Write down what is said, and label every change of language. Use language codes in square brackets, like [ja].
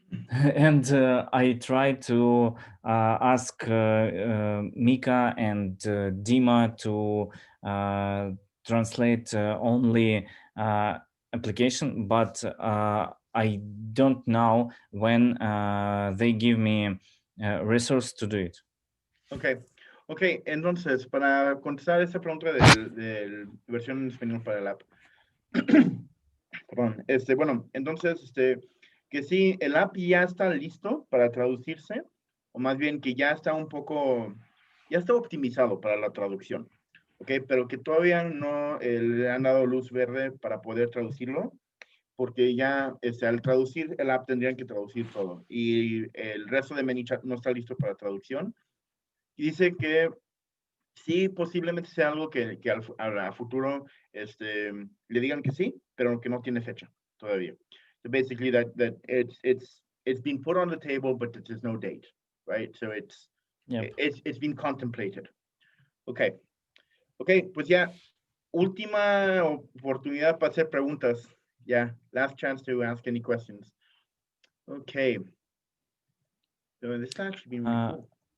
[en] and I tried to ask Mika and Dima to translate only application, but I don't know when they give me resource to do it. [es] Ok, entonces, para contestar esta pregunta de versión en español para el app. Perdón, bueno, entonces, que sí, el app ya está listo para traducirse, o más bien que ya está ya está optimizado para la traducción, ¿ok? Pero que todavía no le han dado luz verde para poder traducirlo, porque ya al traducir el app tendrían que traducir todo, y el resto de Manychat no está listo para traducción, y dice que sí, posiblemente sea algo que a futuro le digan que sí, pero que no tiene fecha todavía. [en] So basically that it's been put on the table, but there's no date, right? So it's been contemplated. Okay. [es] Okay, pues ya, última oportunidad para hacer preguntas. [en] Yeah, last chance to ask any questions. Okay. So this has actually been really cool.